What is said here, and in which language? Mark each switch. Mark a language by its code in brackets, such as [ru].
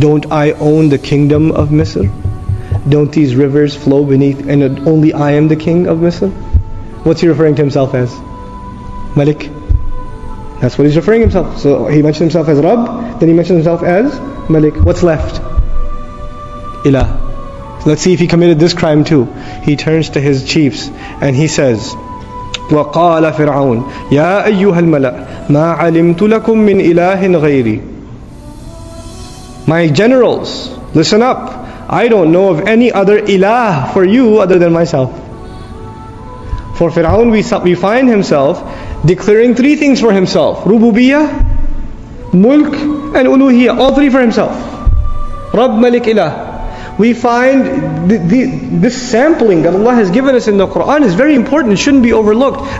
[en] Don't I own the kingdom of Misr? Don't these rivers flow beneath, and only I am the king of Misr? What's he referring to himself as? Malik. That's what he's referring himself. So he mentioned himself as Rabb, then he mentioned himself as Malik. What's left? Ilah. So let's see if he committed this crime too. He turns to his chiefs and he says, [ar] وَقَالَ فِرْعَوْنَ يَا أَيُّهَا الْمَلَأ مَا عَلِمْتُ لَكُم مِّنْ إِلَٰهٍ غَيْرِي. [en] My generals, listen up. I don't know of any other ilah for you other than myself. For Fir'aun, we find himself declaring three things for himself: Rububiyyah, Mulk, and Uluhiyyah. All three for himself. Rabb, Malik, Ilah. We find this sampling that Allah has given us in the Quran is very important. It shouldn't be overlooked.